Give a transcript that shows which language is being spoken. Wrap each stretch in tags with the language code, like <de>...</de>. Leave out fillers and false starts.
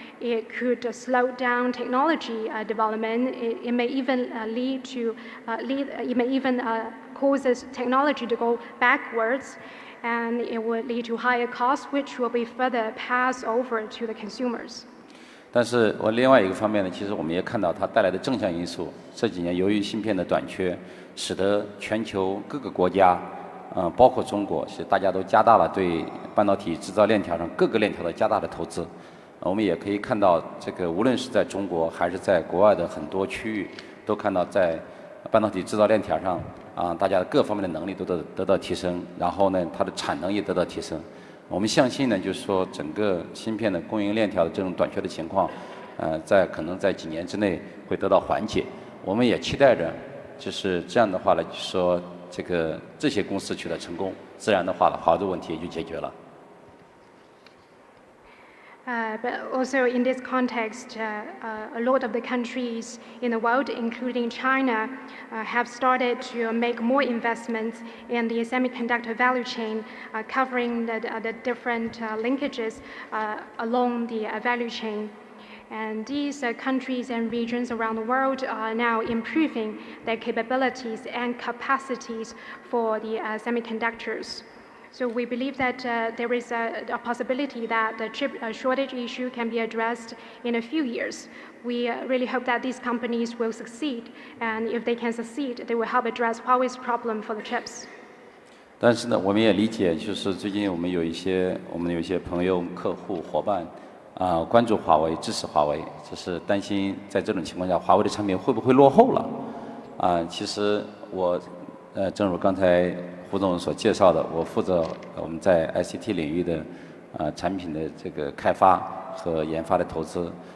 <en>It could slow down technology development. It may even it may even causes technology to go backwards. And it will lead to higher costs, which will be further passed over to the consumers.</en> <zh>但是另外一个方面呢，其实我们也看到它带来的正向因素。这几年由于芯片的短缺，使得全球各个国家包括中国，是大家都加大了对半导体制造链条上各个链条的加大的投资。我们也可以看到，这个无论是在中国还是在国外的很多区域，都看到在半导体制造链条上大家各方面的能力都得到提升，然后呢，它的产能也得到提升。我们相信呢，就是说整个芯片的供应链条的这种短缺的情况，可能在几年之内会得到缓解。我们也期待着，就是这样的话呢，就是说这些公司取得成功，自然的话了，华为的问题也就解决了。</zh> <en>But also in this context, a lot of the countries in the world, including China, have started to make more investments in the semiconductor value chain, covering the different linkages along the value chain. And these countries and regions around the world are now improving their capabilities and capacities for the semiconductors. So we believe that there is a possibility that the chip shortage issue can be addressed in a few years. We really hope that these companies will succeed, and if they can succeed, they will help address Huawei's problem for the chips.</en> <zh>但是呢，我们也理解，就是最近我们有一些朋友、客户、伙伴关注华为、支持华为，只是担心在这种情况下，华为的产品会不会落后了？其实正如刚才胡总所介绍的，我负责我们在 ICT 领域的产品的这个开发和研发的投资。</zh>